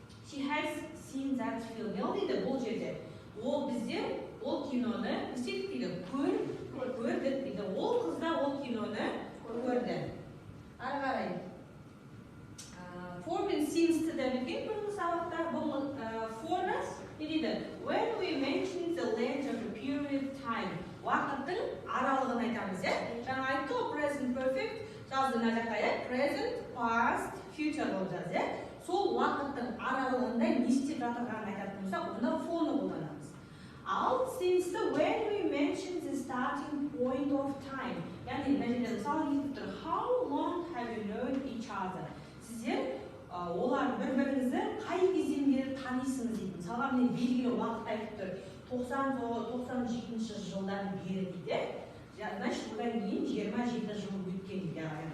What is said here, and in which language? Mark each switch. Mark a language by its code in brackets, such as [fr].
[en] She has seen that film. [kk] Не дейді бұл жерде? Ол біздер ол киноны не істедік дейді? Көрдік дейді. Ол қызда ол киноны көрді. Ары қарай. For мен since-ті да білген бұрынғы сабақта бұл for-ны не дейді? [en] When we mention the length of a period of time. [kk] Уақыттың аралығын айтамыз, иә? Жаңа айтты ғой, present perfect. Жазды мына жаққа, иә? Present, past, future болып жазды, иә? Сол уақыттың аралығында не істеп жатырғанын айтатын болсақ, онда for-ны қолданамыз. Ал since-ті [en] when we mention the starting point of time. [kk] Яғни мына жерде мысалы айтып тұр, [en] how long have you known each other? [kk] Сіздер олар бір-біріңізді қай кезден бері танисыңыз дейді. Мысалға міне белгілі уақыт айтып тұр. 97 жылдан бері дейді. Значит, одан кейін 27 жыл өткен дейді.